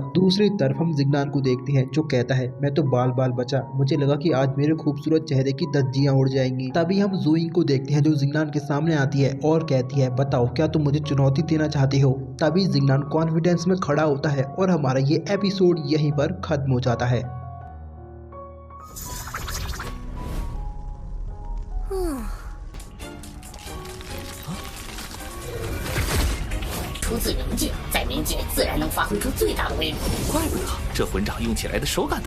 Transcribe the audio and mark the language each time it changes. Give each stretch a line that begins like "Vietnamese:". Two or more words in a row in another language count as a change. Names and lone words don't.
Hindi: दूसरी तरफ हम जिंगनान को देखते हैं जो कहता है मैं तो बाल बाल बचा, मुझे लगा कि आज मेरे खूबसूरत चेहरे की धज्जियां उड़ जाएंगी। तभी हम जुइंग को देखते हैं जो जिंगनान के सामने आती है और कहती है बताओ क्या तुम मुझे चुनौती देना चाहते हो। तभी जिंगनान कॉन्फिडेंस में खड़ा होता है और हमारा ये एपिसोड यहीं पर खत्म हो जाता है।
Chinese: 出自冥界，在冥界自然能发挥出最大的威力。怪不得这魂掌用起来的手感